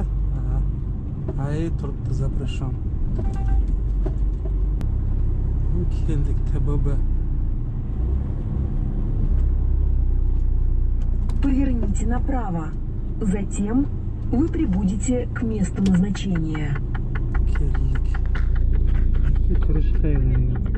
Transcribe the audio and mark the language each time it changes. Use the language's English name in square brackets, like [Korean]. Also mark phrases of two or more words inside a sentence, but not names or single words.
[Uzbek] Ay, turibdi запрещен. Keldik TBB. [Russian] Поверните направо. Затем вы прибудете к месту назначения. [Uzbek] Keldik. Kirish qayerga?